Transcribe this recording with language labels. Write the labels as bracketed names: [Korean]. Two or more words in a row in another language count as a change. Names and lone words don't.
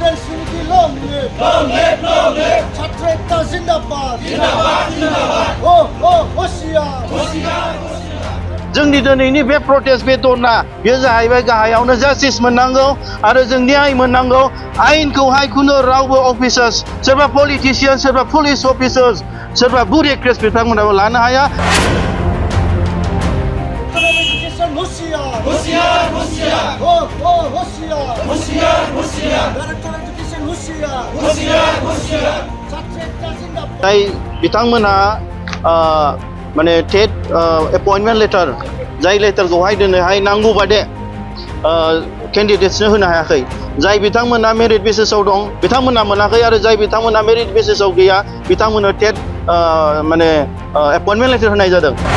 [English] Student long live! Long live! Long live! [Bangla] ছাত্র একতা জিন্দাবাদ! জিন্দাবাদ! জিন্দাবাদ! [Hindi] होशियार! होशियार! [Bodo] जोंनि दिनैनि बे प्रटेस्ट बे धरना बेयो जाहैबाय गाहायावनो जास्टिस मोननांगौ आरो जों न्याय मोननांगौ आयेनखौहाय खुनु रावबो अफिसार्स सोरबा पलिटिशियान सोरबा [English] police officers [Bodo] सोरबा बुरेक्रेट्स बिथांमोनाबो लानो हाया [Hindi] होशियार! होशियार! होशियार! होशियार! होशियार! होशियार! [English] Director Education होशियार! [Hindi] होशियार! होशियार! [Bangla] ছাত্র একতা জিন্দাবাদ! [Bodo] जाय बिथांमोनहा माने [English] TET appointment letter [Bodo] जाय लेटारखौहाय दिनैहाय नांगौ बादि केन्डिडेट्सनो होनो हायाखै जाय बिथांमोना [English] merit basis-ao [Bodo] दं बिथांमोना मोनाखै आरो जाय बिथांमोना [English] merit basis-ao [Bodo] गैया बिथांमोननो [English] TET mane appointment letter [Bodo] होनाय जादों